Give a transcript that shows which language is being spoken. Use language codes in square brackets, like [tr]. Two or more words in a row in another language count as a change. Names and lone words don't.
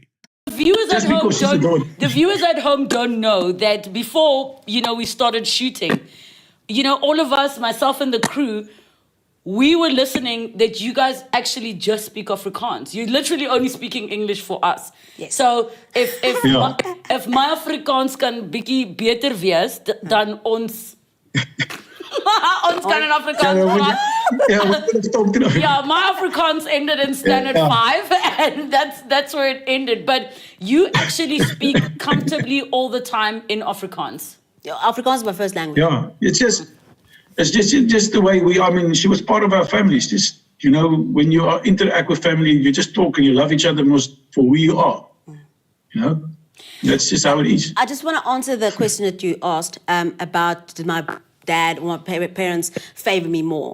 [en] The viewers at home don't know that before, we started shooting, all of us, myself and the crew, we were listening that you guys actually just speak Afrikaans. You're literally only speaking English for us. Yes. So if my [af] Afrikaans kan bietjie beter wees dan ons ons kan in Afrikaans praat. [en] Yeah, my Afrikaans ended in standard 5, and that's where it ended. But you actually speak comfortably all the time in Afrikaans. Afrikaans is my first language. Yeah, it's just the way she was part of our family. It's just, when you interact with family, you just talk and you love each other most for who you are. That's just how it is. I just want to answer the question that you asked about did my dad or my parents favor me more.